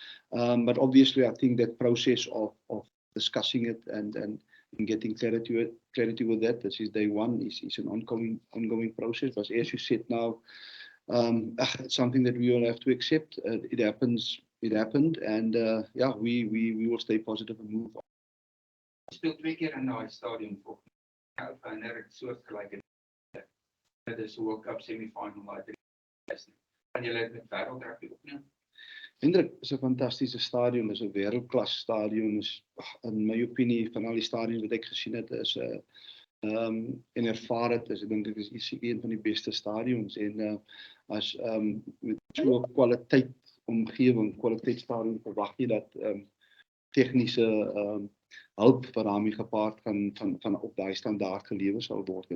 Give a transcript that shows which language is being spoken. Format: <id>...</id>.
<en>But obviously, I think that process of discussing it and getting clarity with that, this is day one, is an ongoing process. But as you said now, it's something that we all have to accept. It happens. It happened, and yeah, we will stay positive and move on.</en> <af>Speel 2 keer in daai stadion voor. En het soortgelyke dit is 'n World Cup semi-final waar dit is. Kan julle dit met wêreldrugby opneem? Hendrik, is 'n fantastiese stadion, is 'n wêreldklas stadion, is in my opinie van al die stadions wat ek gesien het, is en ervaar het, ek dink dit is een van die beste stadions, en as met so 'n kwaliteit omgewing, kwaliteitsstadion, verwag jy dat tegniese hulp vir daarmee gepaard van op daai standaard gelewer sal word.</af>